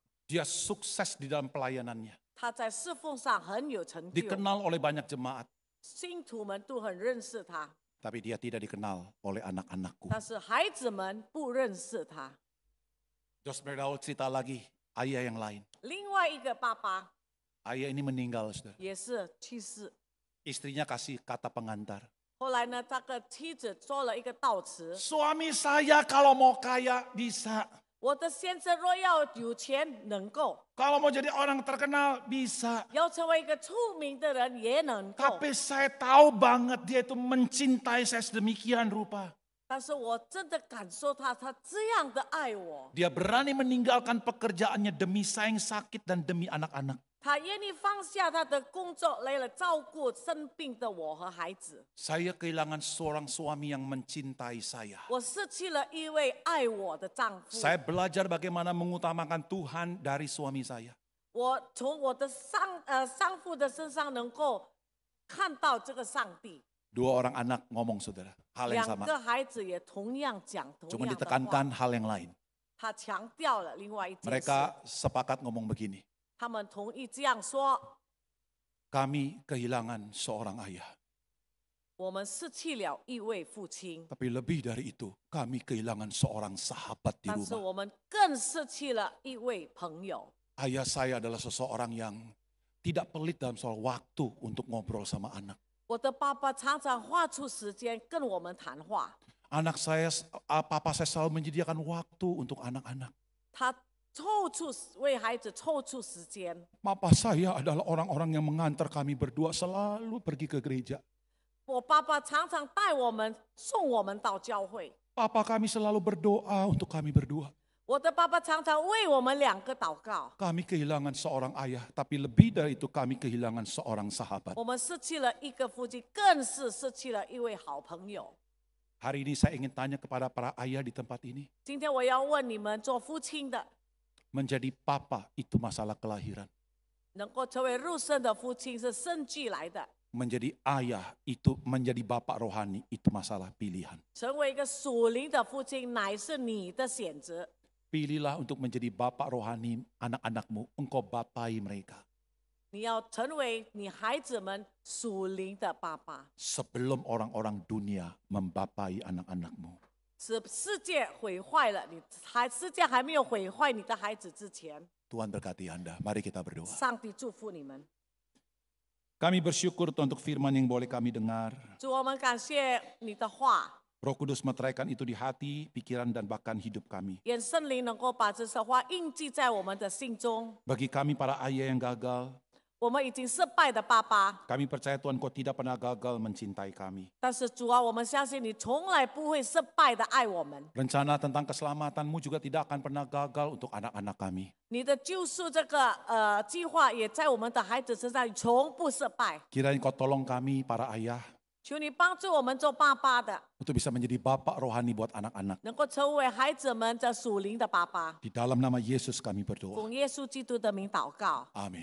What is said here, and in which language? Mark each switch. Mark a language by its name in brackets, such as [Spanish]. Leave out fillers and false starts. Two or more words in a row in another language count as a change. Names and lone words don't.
[Indonesian] Dia sukses di dalam pelayanannya. [Chinese] 他在侍奉上很有成就， [Indonesian] Dikenal oleh banyak jemaat. [Chinese] 信徒们都很认识他， [Indonesian] Tapi dia tidak dikenal oleh anak-anakku. [Chinese] 但是孩子们不认识他。 [Indonesian] Josh McDowell cerita lagi, ayah yang lain. [Chinese] 另外一个爸爸 [Indonesian] Ayah ini meninggal, saudara. [Chinese] 也是去世， [Indonesian] Istrinya kasih kata pengantar. [Chinese] 后来呢，他的妻子做了一个悼词： [Indonesian] Suami saya kalau mau kaya bisa. [Chinese] 我的先生若要有钱能够， [Indonesian] Kalau mau jadi orang terkenal bisa. [Chinese] 要成为一个出名的人也能够。 [Indonesian] Tapi saya tahu banget dia itu mencintai saya sedemikian rupa. [Chinese] 但是我真的感受他这样的爱我， [Indonesian] Dia berani meninggalkan pekerjaannya demi saya yang sakit dan demi anak-anak. [Chinese] 他愿意放下他的工作来了照顾生病的我和孩子。 [Indonesian] Saya kehilangan seorang suami yang mencintai saya. [Chinese] 我失去了一位爱我的丈夫。 [Indonesian] Saya belajar bagaimana mengutamakan Tuhan dari suami saya. [Chinese] 我从我的丧父的身上能够看到这个上帝。 [Indonesian] 2 orang anak ngomong, saudara, hal yang [Chinese] 2 [Indonesian] sama. [Chinese] 个孩子也同样讲同 [Indonesian] Cuma [Chinese] 样的话。 [Indonesian] ditekankan hal yang lain. [Chinese] 他强调了另外一件事， [Indonesian] Mereka sepakat ngomong begini. [Chinese] 他们同意这样说： [Indonesian] Kami kehilangan seorang ayah. [Chinese] 我们失去了一位父亲， [Indonesian] Tapi lebih dari itu, kami kehilangan seorang sahabat di [Chinese] 但是 [Indonesian] rumah. [Chinese] 我们更失去了一位朋友。 [Indonesian] Ayah saya adalah seseorang yang tidak pelit dalam soal waktu untuk ngobrol sama anak. [Chinese] 我的爸爸常常花出时间跟我们谈话， [Indonesian] Papa saya selalu menyediakan waktu untuk anak-anak. [Chinese] 他为孩子抽出时间。 [Indonesian] Papa saya adalah orang-orang yang mengantar kami berdua selalu pergi ke gereja. [Chinese] 我爸爸常常带我们送我们到教会， [Indonesian] Papa kami selalu berdoa untuk kami berdua. [Chinese] 我的爸爸常常为我们2个祷告。 [Indonesian] Kami kehilangan seorang ayah, tapi lebih dari itu kami kehilangan seorang sahabat. [Chinese] 我们失去了一个父亲，更是失去了一位好朋友。 [Indonesian] Hari ini saya ingin tanya kepada para ayah di tempat ini. [Chinese] 今天我要问你们，做父亲的， [Indonesian] Menjadi papa itu masalah kelahiran. [Chinese] 能够成为入生的父亲是生俱来的， [Indonesian] Menjadi ayah itu, menjadi bapak rohani itu masalah pilihan. [Chinese] 成为一个属灵的父亲乃是你的选择。 [Indonesian] Pilihlah untuk menjadi bapak rohani anak-anakmu, engkau bapai mereka. [Chinese] 你要成为你孩子们属灵的爸爸。 [Indonesian] Sebelum orang-orang dunia membapai anak-anakmu. [Chinese] 世界毁坏了你，世界还没有毁坏你的孩子之前， [Indonesian] Tuhan berkati Anda. Mari kita berdoa. [Chinese] 上帝祝福你们。 [Indonesian] Kami bersyukur untuk firman yang boleh kami dengar. [Chinese] 主，我们感谢你的话， [Indonesian] Roh Kudus meteraikan itu di hati, pikiran, dan bahkan hidup kami. [Chinese] 愿圣灵能够把这些话印记在我们的心中。 [Indonesian] Bagi kami para ayah yang gagal, [Chinese] 我们已经失败的爸爸， [Indonesian] kami percaya Tuhan Kau tidak pernah gagal mencintai kami. [Chinese] 但是主啊，我们相信你从来不会失败的爱我们。 [Indonesian] Rencana tentang keselamatanmu juga tidak akan pernah gagal untuk anak-anak kami. [Chinese] 你的救赎这个计划也在我们的孩子身上从不失败。 [Indonesian] Kiranya Kau tolong kami para ayah [Chinese] 求你帮助我们做爸爸的， [Indonesian] untuk bisa menjadi bapak rohani buat anak-anak. [Chinese] 能够成为孩子们的属灵的爸爸。 [Indonesian] Di dalam nama Yesus kami berdoa. [Chinese] 奉耶稣基督的名祷告， [Indonesian] Amin.